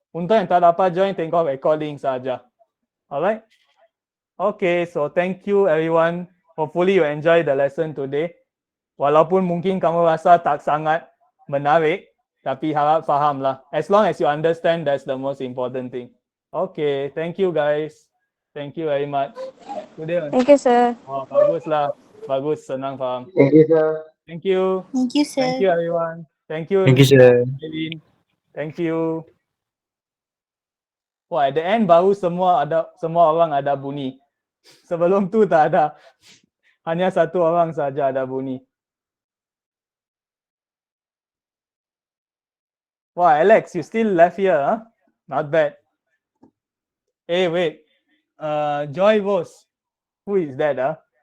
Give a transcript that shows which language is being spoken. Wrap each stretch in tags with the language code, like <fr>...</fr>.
<ms>Untuk yang tak dapat join, tengok recording saja.</ms> <en>Alright? Okay, so thank you everyone. Hopefully you enjoy the lesson today.</en> <ms>Walaupun mungkin kamu rasa tak sangat menarik, tapi harap faham lah.</ms> <en>As long as you understand, that's the most important thing. Okay, thank you guys. Thank you very much. Today, Thank you, sir.</en> <ms>oh, bagus lah. Bagus, senang faham.</ms> <en>Thank you, sir. Thank you. Thank you, sir. Thank you everyone. Thank you. Thank you, sir. Eileen. Thank you.</en> <ms>Wah,</ms> <en>at the end</en> <ms>baru semua orang ada bunyi. Sebelum tu tak ada. Hanya satu orang saja ada bunyi.</ms> <en>Wah, Alex, you still left here, huh? Not bad. Hey, wait. Joy Vos. Who is that, huh?</en>